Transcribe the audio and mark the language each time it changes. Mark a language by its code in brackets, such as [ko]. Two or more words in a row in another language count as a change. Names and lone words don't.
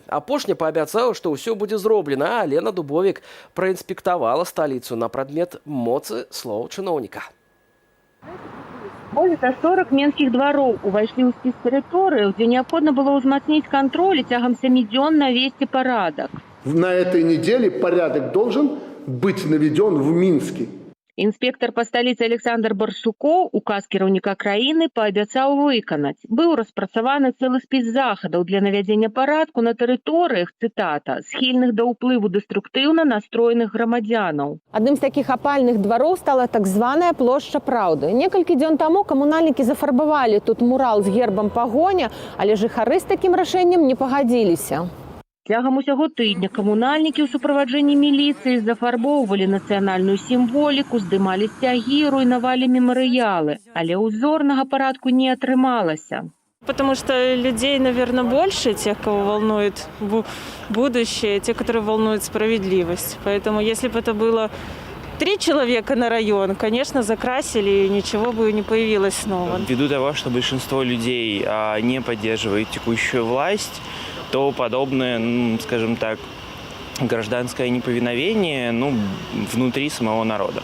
[be] Апошні паабяцаў, што ўсё будзе зроблена, а Лена Дубовік праінспектавала сталіцу на прадмет моцы слоў чыноўніка. Больш за 40 менскіх двароў увайшлі ў спіс тэрыторыяў, дзе неабходна было ўзмацніць кантроль і цягам 7 дзён навесці парадак. [ru] На этой неделе порядок должен быть наведен в Минске. [be] Інспектар па сталіцы Александр Барсукоў указ кіраўніка краіны паабяцаў выканаць. Быў распрацаваны цэлы спіс захадаў для навядзення парадку на тэрыторыях, цытата, схільных да ўплыву дэструктыўна настроеных грамадзянаў. Адным з такіх апальных двароў стала так званая плошча Праўды. Некалькі дзён таму камунальнікі зафарбавалі тут мурал з гербам пагоня, але жыхары з такім рашэннем не пагадзіліся. Цягам усяго тыдня камунальнікі ў суправаджэнні міліцыі зафарбоўвалі нацыянальную сімволіку, здымалі сцягі, руйнавалі мемарыялы. Але ўзорнага парадку не атрымалася. [ru] Потому что людей, наверное, больше, тех, кого волнует будущее, те, которые волнуют справедливость. Поэтому если бы это было 3 человека на район, конечно, закрасили, и ничего бы не появилось снова. Ввиду того, что большинство людей не поддерживает текущую власть, то подобное, скажем так, гражданское неповиновение внутри самого народа.